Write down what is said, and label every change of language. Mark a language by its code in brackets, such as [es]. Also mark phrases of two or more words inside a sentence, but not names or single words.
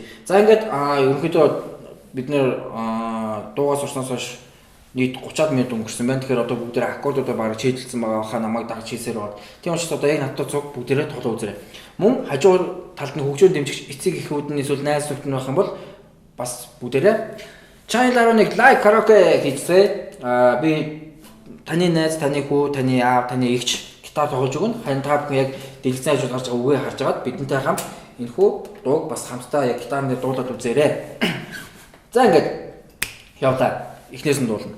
[mn] За ингээд ерөнхийдөө бид нэр дуугаа сурснаас хойш нийт 30-аад минут өнгөрсөн байна. Тэгэхээр одоо бүгдээр аккордуудаа бараг чийдэлсэн байгаа хаа намайг дагж хийсээр байна. Тийм учраас одоо яг надтай цуг бүгдээрээ тоглоо үзээрэй. Мөн хажуугаар талд нь хөгжөөн дэмжигч эцэг эхүүд нь эсвэл найз нөхд нь байх юм бол бас бүгдээрээ Channel 11 [en] live karaoke [mn] хийцээ. Би таны найз, таны хүү, таны аав, таны эгч гитар тоглож өгнө. Харин та бүхэн яг дэлгэцэн ажил гарч байгаа үгээ харж агаад бидэнтэй хамт энэхүү дууг бас хамтдаа яг гитарны дуулаад үзээрэй. За ингээд явлаа. Эхнээс нь дуулна.